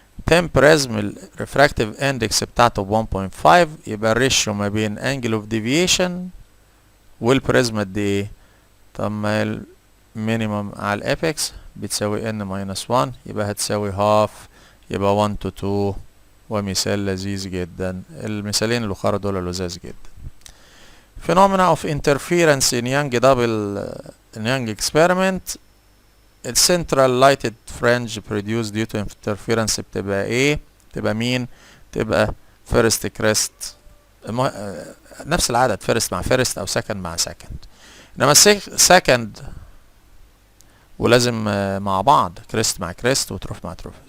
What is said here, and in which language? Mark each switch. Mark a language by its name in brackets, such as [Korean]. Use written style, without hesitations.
[Arabic] then prism الريفراكتيف اندكس بتاعته ب 1.5 يبقى الريشيو ما بين angle of deviation والبريزم قد ايه؟ طب ما المينيمم على الابكس بتساوي n minus 1 يبقى هتساوي half يبقى 1 to 2. ومثال لذيذ جدا. المثالين الاخرى دول لذاذ جدا. [English] phenomena of interference in Young experiment. [Arabic] السنترال لايتد فرنج [English] produced due to interference [Arabic] بتبقى ايه؟ تبقى مين؟ تبقى first crest. نفس العدد first مع first او second مع second. انما second ولازم مع بعض كريست مع كريست وتروف مع تروف.